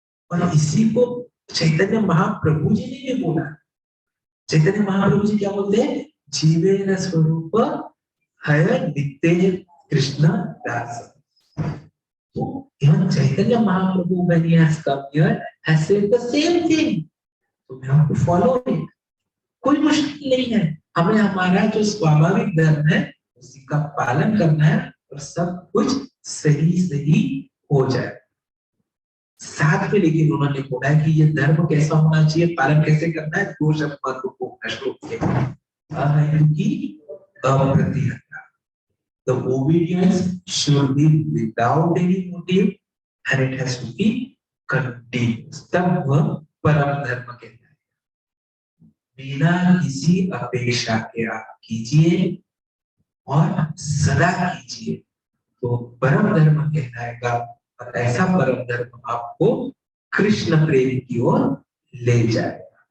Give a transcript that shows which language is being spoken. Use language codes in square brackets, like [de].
[hi] और इसी को चैतन्य महाप्रभु जी ने भी बोला। चैतन्य महाप्रभु जी क्या बोलते हैं? जीवेन स्वरूप है नित्य कृष्ण दास। [en] So even Chaitanya Mahaprabhu, when he has come here, has said the same thing. तो we have to follow it. [hi] कोई मुश्किल नहीं है, हमें हमारा जो स्वाभाविक धर्म है उसी का पालन करना है और सब कुछ सही सही हो जाए। साथ में लेकिन उन्होंने बोला कि ये धर्म कैसा होना चाहिए, पालन कैसे करना है, 2 शब्द महत्वपूर्ण श्लोक के अहेतुकी अप्रतिहता। [en] The obedience should be without any motive and it has to be continuous. [hi] तब वह परम धर्म कहता है। बिना किसी अपेक्षा के आप कीजिए और सदा कीजिए तो परम धर्म कहलाएगा। और ऐसा परम धर्म आपको कृष्ण प्रेम की ओर ले जाएगा।